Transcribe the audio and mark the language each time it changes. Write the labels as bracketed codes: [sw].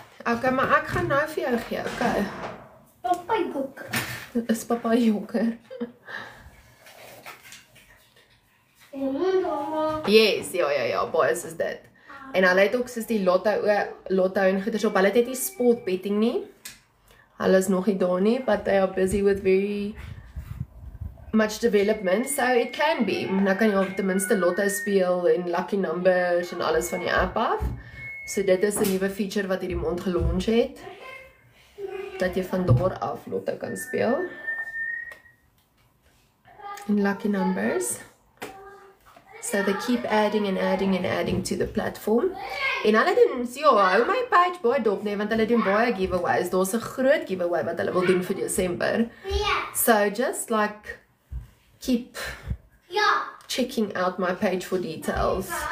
[af] Okay, maar ek gaan nou vir jou gee, okay? Papa joker. Dit is papa joker. Mama. Yes, ja, baie is dit. En hulle het ook soos die lotto en goeders op. Hulle het nie sport betting nie. Hulle is nog nie daar nie, [en] but they are busy with very much development, so it can be. [af] Nou kan jy op ten minste lotto speel en lucky numbers en alles van die app af. So dit is 'n nuwe feature wat hierdie maand gelaunch het. Dat jy van daar af lotto kan speel. En lucky numbers. [en] So they keep adding and adding and adding to the platform. [af] En hulle doen, hou my page baie dop nie, want hulle doen baie giveaways. Daar's 'n groot giveaway wat hulle wil doen vir Desember. [en] So just like keep checking out my page for details.